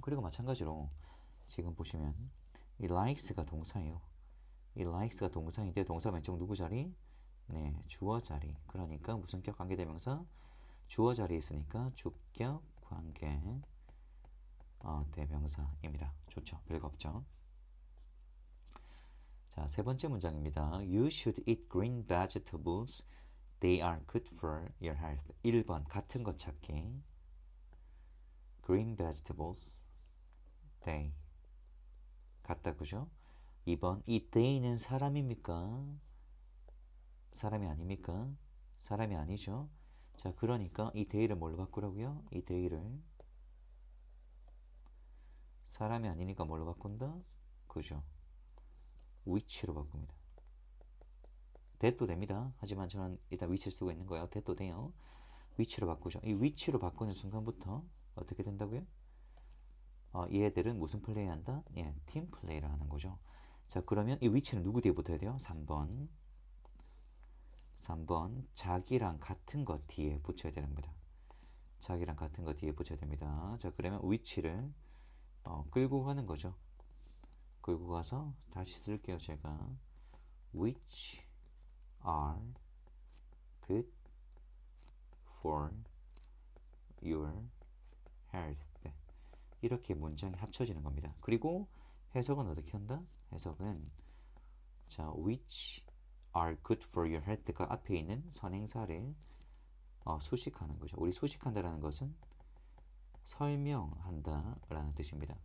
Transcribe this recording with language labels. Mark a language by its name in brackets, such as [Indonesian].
[Korean] 그리고 마찬가지로 지금 보시면 이 likes가 동사예요. 이 likes가 동사인데 동사 왼쪽 누구 자리? 네, 주어 자리. 그러니까 무슨격 관계대명사? 주어 자리에 있으니까 주격 관계 대명사입니다. 좋죠. 별거 없죠. 자, 세 번째 문장입니다. [English] You should eat green vegetables. They are good for your health. [Korean] 1번 같은 것 찾기. Green vegetables. They. 같다 그죠? 2번 이 they는 사람입니까? 사람이 아닙니까? 사람이 아니죠. 자, 그러니까 이 they를 뭘로 바꾸라고요? 이 they를 사람이 아니니까 뭘로 바꾼다? 그죠? which로 바꿉니다. that도 됩니다. 하지만 저는 일단 which를 쓰고 있는 거예요. that도 돼요. which로 바꾸죠. 이 which로 바꾸는 순간부터 어떻게 된다고요? 얘들은 무슨 플레이 한다? 예, 팀 플레이를 하는 거죠. 자, 그러면 이 which는 누구 뒤에 붙어야 돼요? 3번. 자기랑 같은 것 뒤에 붙여야 됩니다. 자기랑 같은 것 뒤에 붙여야 됩니다. 자, 그러면 which를 끌고 가는 거죠. 끌고 가서 다시 쓸게요. 제가 [English] which are good for your health. [Korean] 이렇게 문장이 합쳐지는 겁니다. 그리고 해석은 어떻게 한다? 해석은 자, [English] which are good for your health [Korean] 가 앞에 있는 선행사를 수식하는 거죠. 우리 수식한다라는 것은 설명한다 라는 뜻입니다.